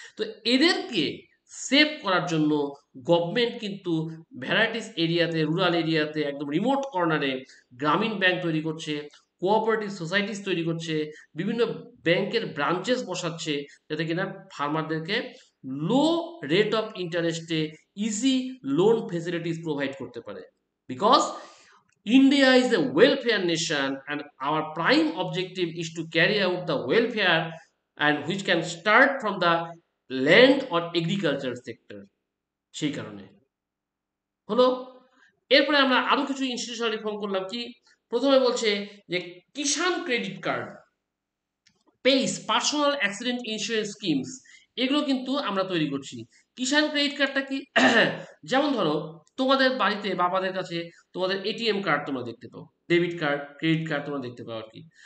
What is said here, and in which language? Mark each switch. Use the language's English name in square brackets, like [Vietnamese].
[Bangla] তো এদেরকে সেভ করার জন্য গভর্নমেন্ট কিন্তু ভ্যারাইটিস এরিয়াতে, রুরাল এরিয়াতে, একদম রিমোট কর্নারে গ্রামীণ ব্যাংক তৈরি করছে, কোঅপারেটিভ সোসাইটিস তৈরি করছে, বিভিন্ন ব্যাংকের ব্রাঞ্চেস বসাচ্ছে, যাতে কিনা ফার্মারদেরকে লো রেট অফ ইন্টারেস্টে ইজি লোন ফেসিলিটিস প্রোভাইড করতে পারে। [English] Because India is a welfare nation and our prime objective is to carry out the welfare, and which can start from the land or agriculture sector। [Bangla] সেই কারণে হলো। এরপরে আমরা আরো কিছু ইনস্টিটিউশনাল রিফর্ম করলাম কি, প্রথমে বলছে যে কিষাণ credit card, pace personal accident insurance schemes, এগুলো কিন্তু আমরা তৈরি করছি। কিষাণ ক্রেডিট কার্ডটা কি? যেমন ধরো তোমাদের বাড়িতে বাবাদের কাছে তোমাদের এটিএম কার্ড তোমরা দেখতে পাও, ডেবিট কার্ড, ক্রেডিট কার্ড তোমরা দেখতে পাও আর কি।